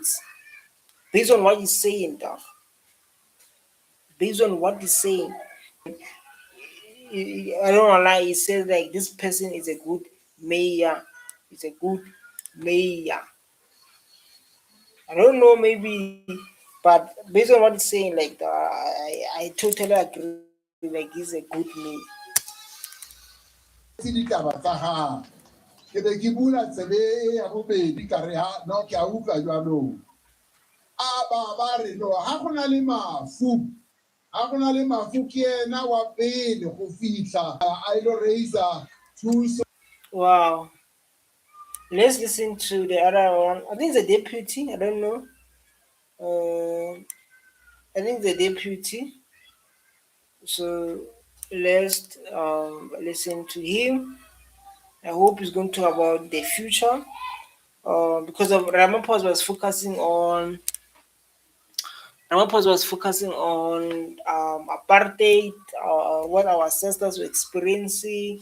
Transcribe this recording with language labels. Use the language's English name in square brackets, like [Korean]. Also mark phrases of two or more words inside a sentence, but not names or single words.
[English] Based on what he's saying, dog. Based on what he's saying, I don't wanna lie. He says like this person is a good mayor. He's a good mayor. I don't know, maybe, but based on what he's saying, like I totally agree. Like he's a good mayor. [Tswana] se ditaba tsa gago ke be ke bula tsebe ya bobedi ka re no ke a utlwa jwanong a ba re no ga go na le mafu ke ena wa pele go fitlha a ilo raiser thuso. [English] Wow. Let's listen to the other one. I think it's a deputy. I don't know. I think the deputy. So let's listen to him. I hope he's going to talk about the future. Because of Ramaphosa was focusing on apartheid, what our ancestors were experiencing.